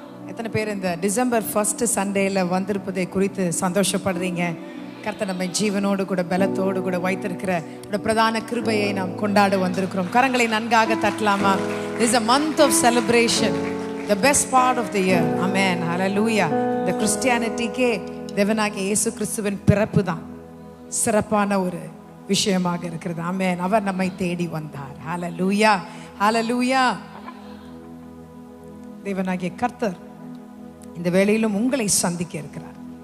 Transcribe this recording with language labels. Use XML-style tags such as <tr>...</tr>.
<ta>எத்தனை பேர் இந்த டிசம்பர் 1 சண்டேல வந்திருப்பதை குறித்து சந்தோஷப்படுறீங்க? கர்த்தர் நம்மை ஜீவனோடு கூட பலத்தோடு கூட வைத்திருக்கிற பிரதான கிருபையை நாம் கொண்டாட வந்திருக்கிறோம். கரங்களை நன்காக தட்டலாமா?</ta> <en>This is a month of celebration, the best part of the year. Amen. Hallelujah.</en> <ta>இந்த கிறிஸ்டியானிட்டிக்கே தேவனாகிய இயேசு கிறிஸ்துவின் பிறப்பு தான் சிறப்பான ஒரு விஷயமாக இருக்கிறது. ஆமென். அவர் நம்மை தேடி வந்தார். ஹல்லேலூயா, ஹல்லேலூயா. தேவனாகிய கர்த்தர் இந்த வேளையிலும் உங்களை சந்திக்க இருக்கிறார்.</ta>